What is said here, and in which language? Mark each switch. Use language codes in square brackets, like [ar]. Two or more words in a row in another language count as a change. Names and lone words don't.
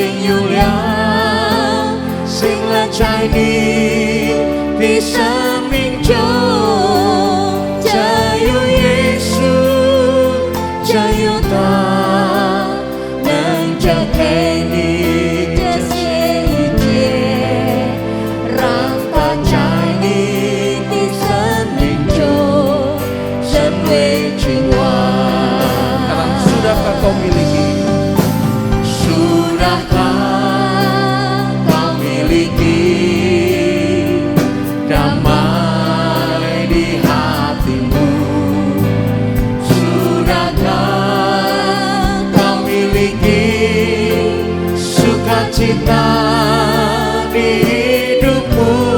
[zh] อยู่แล้วสิ่งและใจนี้ที่ 生命中只有耶稣只有他能将给你这些一切让他在你的生命中成为君王。 [id] Sudahkah kau miliki? Sudahkah kau miliki damai di hatimu? Sudahkah kau miliki sukacita di hidupmu?